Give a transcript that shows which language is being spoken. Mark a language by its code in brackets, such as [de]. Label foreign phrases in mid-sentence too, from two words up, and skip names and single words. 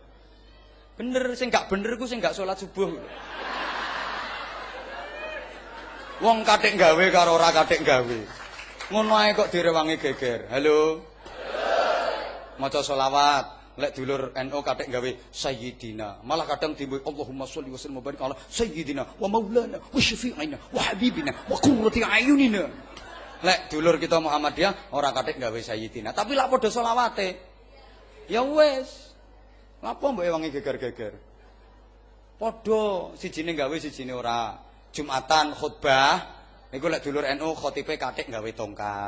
[jv] Bener sing gak bener ku sing gak salat subuh. Wong katik gawe karo ora katik gawe. Ngono ae kok direwangi geger. Halo. Maca selawat. Lek dulur NU katik gawe sayyidina. Malah kadang timbul [ar] اللهم صل وسلم وبارك على سيدنا ومولانا وشفيعنا وحبيبنا وقرة أعيننا. [jv] Lek dulur kita Muhammadiyah ora katik gawe sayyidina, tapi lak padha selawate. Ya wis. Ngapa mbok ewangi geger-geger? Padha sijine gawe sijine ora. Jumatan khutbah niku lek dulur NU khotibe katik gawe tongkat.